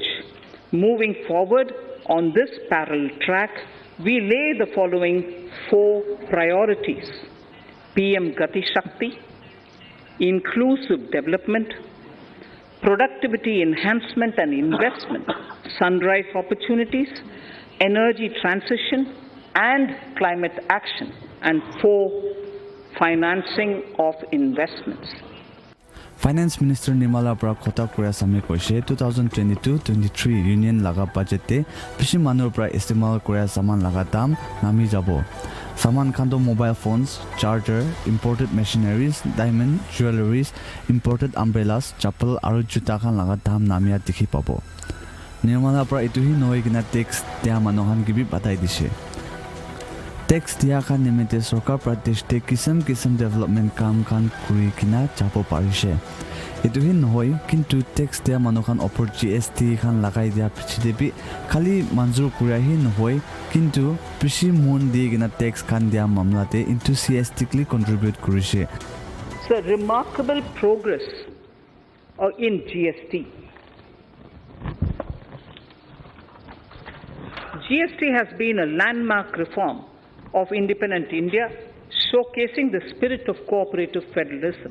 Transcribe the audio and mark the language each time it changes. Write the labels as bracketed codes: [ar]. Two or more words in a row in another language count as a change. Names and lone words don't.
[en] Moving forward on this parallel track, we lay the following 4 priorities: PM Gati Shakti, inclusive development, productivity enhancement and investment, sunrise opportunities, energy transition, and climate action, and 4, financing of investments. [nag] Finance Minister Nirmala pra khota kura same koise 2022-23 union laga budget te bishi manur pra istemal kura saman laga dam nami jabo. Saman khando [en] mobile phones, charger, imported machineries, diamond, jewelries, imported umbrellas, [nag] chappal aru juta khan laga dam namia dikhi pabo. Nirmala pra itu hi noi kina tax tia manohan ki bi batai dise. Tax tia khan nimete sarkar pradesh te kisam development kam khan kuri kina chapo parise. Itu hi noi kintu tax tia manohan opor GST khan lagai dia pichide bi khali manjur kura hi noi kintu prishi mon di kina tax khan dia mamla te [en] enthusiastically contribute [nag] kurise. [en] So remarkable progress in GST. GST has been a landmark reform of independent India, showcasing the spirit of cooperative federalism.